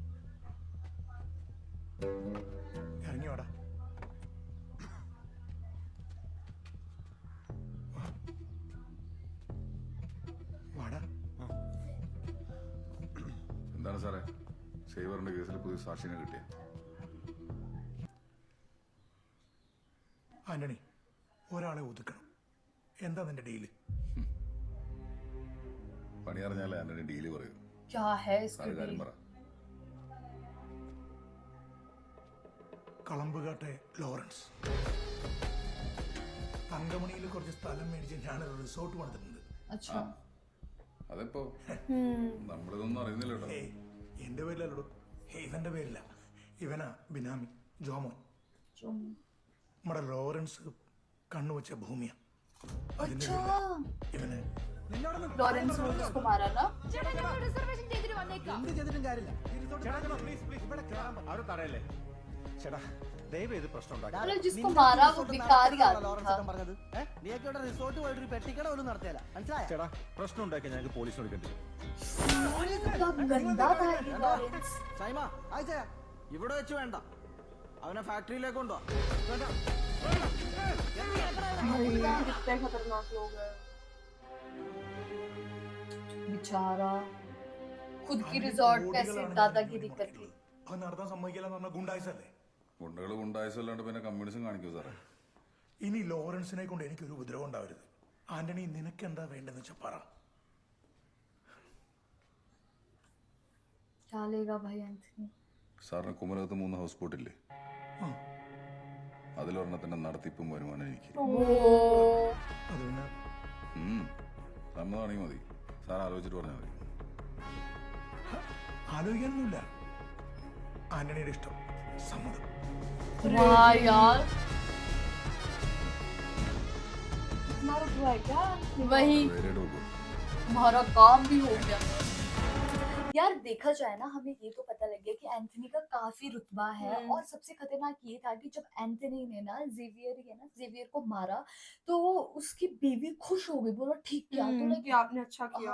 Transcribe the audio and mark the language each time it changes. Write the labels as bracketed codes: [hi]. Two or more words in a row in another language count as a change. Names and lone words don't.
[ml] ഇറങ്ങിയോടാ. വാടാ. എന്താണ് സാറേ, സേവറിന്റെ കേസിൽ പുതിയ സാക്ഷിനെ കിട്ടിയ? ആന്റണി, ഒരാളെ ഒതുക്കണം. എന്താ നിന്റെ ഡീല്? പണി അറിഞ്ഞാലേ ആന്റണി ഡീല് പറയൂ. [hi] क्या है इसका [ml] സാറ് കാര്യം പറ. കളമ്പുകാട്ടെ ലോറൻസ് തങ്കമണിയിൽ കുറച്ച് സ്ഥലം മേടിച്ച് ഞാനൊരു റിസോർട്ട് പണിതിട്ടുണ്ട്. [hi] अच्छा [ml] അതിപ്പോ നമ്മളിതൊന്നും അറിയുന്നില്ല കേട്ടോ. എന്റെ പേരിലല്ലോ, ഇവന്റെ പേരില്ല. ഇവനാ ബിനാമി ജോമോൻ. നമ്മുടെ ലോറൻസ് കണ്ണുവച്ച ഭൂമിയാ. അതിന്റെ പേരിലാ ഇവനെ. [hi] लॉरेंस ने उसको मारा ना. मतलब जिसको मारा वो भिखारी आदमी था. [ml] ചേട്ടാ പ്രശ്നം ഉണ്ടാക്കി ഞങ്ങൾക്ക് പോലീസ് വിളിക്കേണ്ടി വരും. [hi] क्या गंदा था ये लॉरेंस. [ml] ഇവിടെ വെച്ച് വേണ്ട, അവനെ ഫാക്ടറിയിലേക്ക് കൊണ്ടുവാ. [hi] कितने खतरनाक लोग हैं बेचारा. खुद की रिजॉर्ट पे ऐसे दादागिरी करके. [ml] അത് നടത്താൻ സമ്മതിക്കില്ലെന്ന് പറഞ്ഞ ഗുണ്ടായിസല്ലേ? ഗുണ്ടകൾ ഗുണ്ടായസല്ലാണ്ട് പിന്നെ കമ്മ്യൂണിസം കാണിക്കൂ സാറേ. ഇനി ലോറൻസിനെ കൊണ്ട് എനിക്കൊരു ഉപദ്രവം ഉണ്ടാവരുത്. ആന്റണി, നിനക്ക് എന്താ വേണ്ടെന്ന് വെച്ചാ പറ. [hi] क्या लेगा भाई एंथनी? [ml] സാറിന് കുമരകത്ത് 3 ഹൗസ് ബോട്ടില്ലേ? അതിലൊരെണ്ണത്തിന്റെ നടത്തിപ്പും വരുമാനം എനിക്ക്. അത് പിന്നെ സമ്മതമാണെങ്കിൽ മതി. സാർ ആലോചിച്ചിട്ട് പറഞ്ഞാൽ മതി. ആലോചിക്കാനൊന്നുമില്ല. ആന്റണിയുടെ ഇഷ്ടം, സമ്മതം. [hi] वाह यार, इतना रुपया है क्या? वही [ml] ധൈര്യമായിട്ട് നോക്കൂ. [hi] हमारा काम भी हो गया. यार देखा जाए ना, हमें ये तो पता लग गया कि एंथनी का काफी रुतबा है। और सबसे खतरनाक ये था कि जब एंथनी ने ना जेवियर को मारा, तो उसकी बीवी खुश हो गई, बोला ठीक किया। तो कि लाइक आपने अच्छा किया।